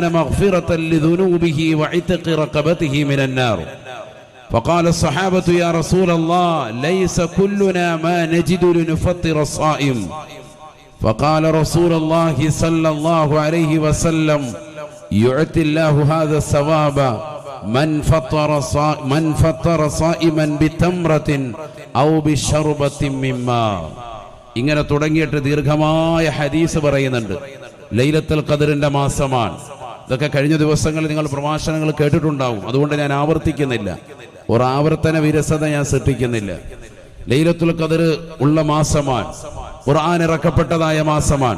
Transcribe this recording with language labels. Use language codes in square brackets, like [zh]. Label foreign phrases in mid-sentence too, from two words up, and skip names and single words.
[ar] مغفرة لذنوبه وعتق رقبته من النار فقال الصحابة يا رسول الله ليس كلنا ما نجد لنفطر الصائم فقال رسول الله صلى الله عليه وسلم يعطي الله هذا الثواب من فطر صائما بتمرة أو بشربة من ماء. [ml] ഇങ്ങനെ തുടങ്ങിയിട്ട് ദീർഘമായ ഹദീസ് പറയുന്നുണ്ട്. ലൈലത്തുൽ ഖദ്റിന്റെ മാസമാണ്. ഇതൊക്കെ കഴിഞ്ഞ ദിവസങ്ങളിൽ നിങ്ങൾ പ്രഭാഷണങ്ങൾ കേട്ടിട്ടുണ്ടാവും. അതുകൊണ്ട് ഞാൻ ആവർത്തിക്കുന്നില്ല. ഒരു ആവർത്തന വിരസത ഞാൻ സൃഷ്ടിക്കുന്നില്ല. ലൈലത്തുൽ ഖദ്ർ ഉള്ള മാസമാണ്. ഖുർആൻ ഇറക്കപ്പെട്ടതായ മാസമാണ്.